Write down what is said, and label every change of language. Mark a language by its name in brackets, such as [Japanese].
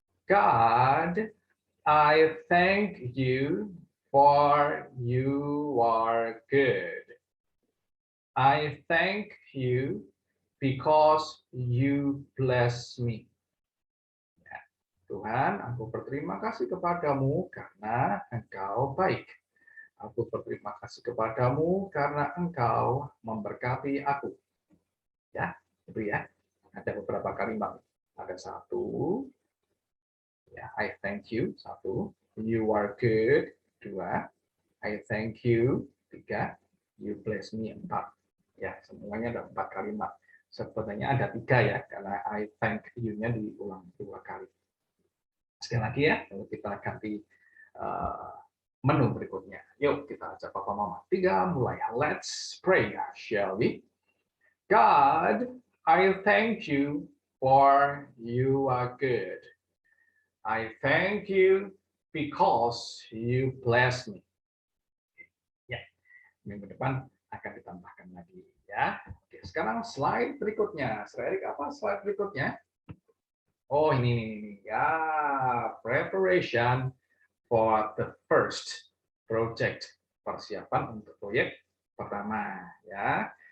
[English] God, I thank you for you are good. I thank you because you bless me. [Indonesian] Ya, Tuhan, aku berterima kasih kepadamu karena Engkau baik. Aku berterima kasih kepadamu karena Engkau memberkati aku. Ya, itu ya. Ada beberapa kalimat. Ada satu, ya, [English] I thank you, [Indonesian] satu. [English] You are good, dua. I thank you, tiga. You bless me, [Indonesian] empat. Ya, semuanya ada 4 kalimat. Sebenarnya ada 3 ya, karena I thank you-nya diulang 2 kali. Sekali lagi ya, lalu kita ganti menu berikutnya. Yuk kita ajak papa mama. 3 mulai. [English] Let's pray, shall we? God, I thank you for you are good. I thank you because you bless me. [Indonesian] Ya, minggu depan akan ditambahkan lagi ya. Oke, sekarang slide berikutnya. Slide apa slide berikutnya? Oh, ini ya, [English] preparation for the first project, [Indonesian] persiapan untuk proyek pertama ya.